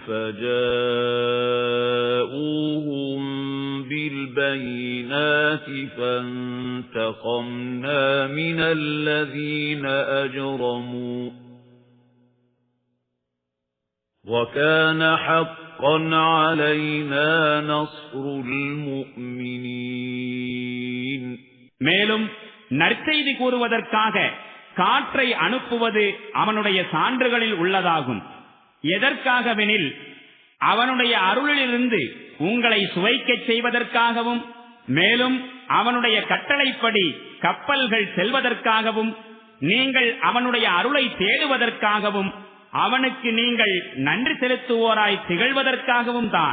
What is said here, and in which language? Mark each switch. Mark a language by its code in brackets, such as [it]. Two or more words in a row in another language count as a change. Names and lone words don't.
[ar] فَجَاءُوهُم بِالْبَيِّنَاتِ فَانْتَقَمْنَا مِنَ الَّذِينَ أَجْرَمُوا وَكَانَ حَقًّا عَلَيْنَا نَصْرُ الْمُؤْمِنِينَ [ta] மேலும் நற்செய்தி கூறுவதற்காக காற்றை அனுப்புவது அவனுடைய சான்றுகளில் உள்ளதாகும். எதற்காகவெனில் அவனுடைய அருளிலிருந்து உங்களை சுவைக்கச் செய்வதற்காகவும், மேலும் அவனுடைய கட்டளைப்படி கப்பல்கள் செல்வதற்காகவும், நீங்கள் அவனுடைய அருளை தேடுவதற்காகவும், அவனுக்கு நீங்கள் நன்றி செலுத்துவோராய் திகழ்வதற்காகவும் தான்.